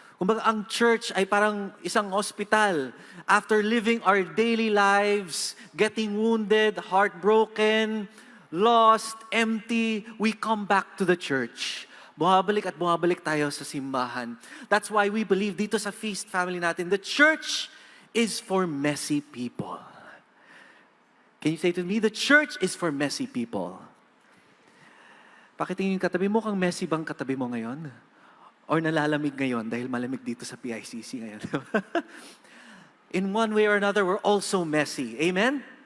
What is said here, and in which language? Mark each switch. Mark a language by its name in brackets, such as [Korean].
[Filipino] Kumbaga, ang church ay parang isang hospital. [English] After living our daily lives, getting wounded, heartbroken, lost, empty, we come back to the church. [Filipino] Bumabalik at bumabalik tayo sa simbahan. [English] That's why we believe [Filipino] dito sa [English] Feast family [Filipino] natin, [English] the church is for messy people. Can you say to me, the church is for messy people? [Filipino] Pakitingin yung katabi mo, kang messy bang katabi mo ngayon? [English] Or [Filipino] nalalamig ngayon dahil malamig dito sa PICC ngayon? [English] In one way or another, we're also messy. Amen?